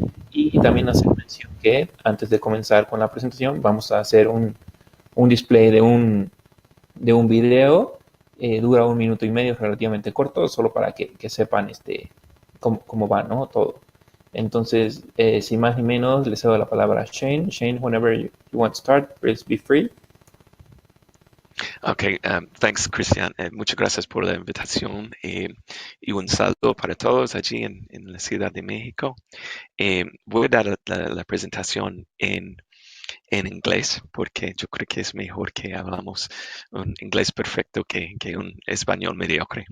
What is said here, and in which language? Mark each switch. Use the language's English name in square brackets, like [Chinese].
[Spanish] Y también hacer mención que antes de comenzar con la presentación vamos a hacer un display de un video. Dura 1 minuto y medio, relativamente corto, solo para que sepan cómo va, ¿no? Todo. Entonces, sin más ni menos, le cedo la palabra a Shane. [English] Shane, whenever you want to start, please be free. Okay, thanks, Christian. [Spanish] Muchas gracias por la invitación y un saludo para todos allí en la Ciudad de México. Voy a dar la presentación en inglés porque yo creo que es mejor que hablamos un inglés perfecto que un español mediocre.